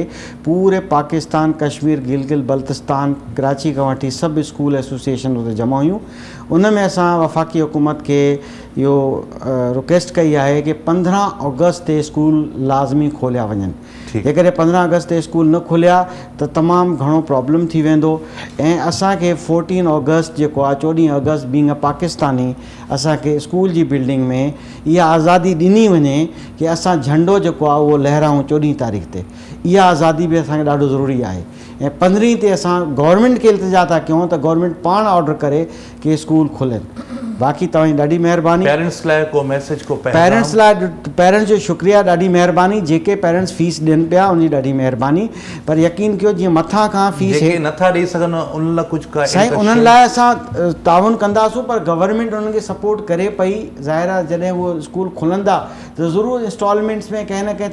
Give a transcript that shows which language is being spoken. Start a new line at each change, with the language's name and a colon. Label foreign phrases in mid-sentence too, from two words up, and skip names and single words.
Sindhi: पूरे पाकिस्तान कश्मीर गिलगित बल्तिस्तान कराची खां वठी सभु स्कूल एसोसिएशन उते जमा हुयूं उन में असां वफ़ाक़ी हुकूमत खे इहो रिक्वेस्ट कई आहे कि 15 अगस्त ते स्कूल लाज़मी खोलिया वञनि जेकॾहिं 15 अगस्त ते स्कूल न खुलिया त तमामु घणो प्रॉब्लम थी वेंदो ऐं असांखे 14 अगस्त जेको आहे 14 अगस्त
English: being a Pakistani
Sindhi: असांखे स्कूल जी बिल्डिंग में इहा आज़ादी ॾिनी वञे कि असां झंडो जेको आहे उहो लहिरायूं 14 तारीख़ ते इहा आज़ादी बि असांखे ॾाढो ज़रूरी आहे ऐं 15 ते असां गवर्नमेंट खे इल्तिजा था कयूं त गवर्नमेंट पाण ऑर्डर करे कि स्कूल खुलनि बाक़ी तव्हांजी ॾाढी महिरबानी पेरेंट्स लाइ को मैसेज को पेरेंट्स लाइ पेरेंट्स जो शुक्रिया ॾाढी महिरबानी जेके पेरेंट्स फीस ॾियनि पिया उनजी ॾाढी महिरबानी पर यकीन कयो जीअं मथां खां फीस नथा ॾेई सघनि उन लाइ कुझु साईं उन्हनि लाइ असां ताउन कंदासूं पर गवर्नमेंट उन्हनि खे सपोर्ट करे पई ज़ाहिर आहे जॾहिं उहो स्कूल खुलंदा त ज़रूरु इंस्टॉलमेंट्स में कंहिं न कंहिं